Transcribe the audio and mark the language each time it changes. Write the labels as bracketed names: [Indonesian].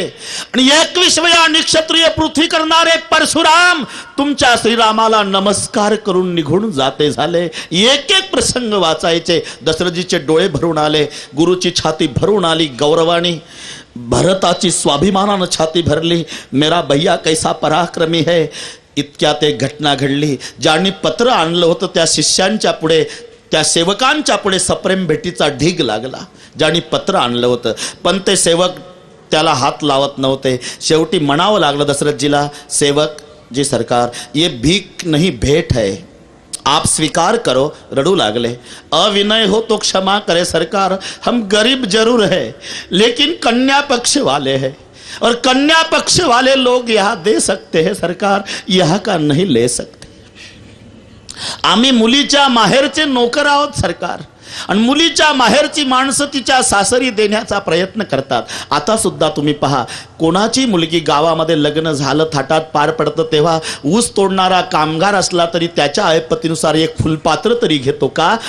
[Marathi] आणि 21व्या निक्षत्रिय पृथ्वी करणारे परशुराम तुमच्या श्रीरामाला नमस्कार करून निघून जाते झाले. एक एक प्रसंग वाचायचे. दशरथजीचे डोळे भरून आले, गुरुची छाती भरून आली गौरवानी. भरताची स्वाभिमानानं छाती भरली. [Hindi] मेरा भैया कैसा पराक्रमी है. [Marathi] इतक्यात एक घटना घडली. ज्यांनी पत्र आणलं होतं त्या शिष्यांच्या पुढे, त्या सेवकांच्या पुढे सप्रेम भेटीचा ढीग लागला. ज्यांनी पत्र आणलं होतं, पण ते सेवक त्याला हात लावत नव्हते. शेवटी म्हणावं लागलं दशरथजीला, [Hindi] सेवक जी सरकार, ये भीख नहीं भेंट है, आप स्वीकार करो. [Marathi] रडू लागले. [Hindi] अविनय हो तो क्षमा करे सरकार, हम गरीब जरूर है लेकिन कन्या पक्ष वाले हैं और कन्या पक्ष वाले लोग यहाँ दे सकते हैं सरकार, यहाँ का नहीं ले सकते. [Marathi] आम्ही मुलीच्या माहेरचे नोकर आहोत सरकार, आणि मुलीच्या माहेरची माणसं तिच्या सासरी देण्याचा प्रयत्न करतात. आता सुद्धा तुम्ही पहा, कोणाची मुलगी गावामध्ये लग्न झालं, थाटात पार पडतं, तेव्हा ऊस तोडणारा कामगार असला तरी त्याच्या ऐपतीनुसार एक फुलपात्र तरी घेतो का.